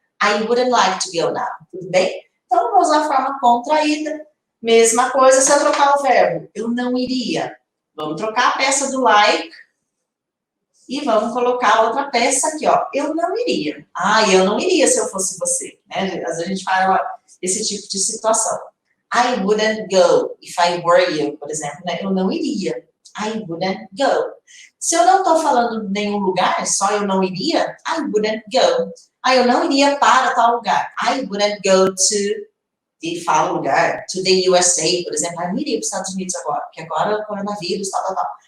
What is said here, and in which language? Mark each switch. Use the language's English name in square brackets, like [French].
[English] I wouldn't like to go now. [Portuguese] Tudo bem? Então, eu vou usar a forma contraída. Mesma coisa se eu trocar o verbo. Eu não iria. Vamos trocar a peça do like. E vamos colocar outra peça aqui, ó. Eu não iria. Ah, eu não iria se eu fosse você. Né? Às vezes a gente fala esse tipo de situação. [English] I wouldn't go if I were you, [Portuguese] por exemplo. Né? Eu não iria. [English] I wouldn't go. [Portuguese] Se eu não estou falando de nenhum lugar, só eu não iria, [English] I wouldn't go. [Portuguese] Ah, eu não iria para tal lugar. [English] I wouldn't go to, [Portuguese] e fala o lugar, [English] to the USA, [Portuguese] por exemplo. Eu não iria para os Estados Unidos agora, porque agora é o coronavírus, tal, tal, tal.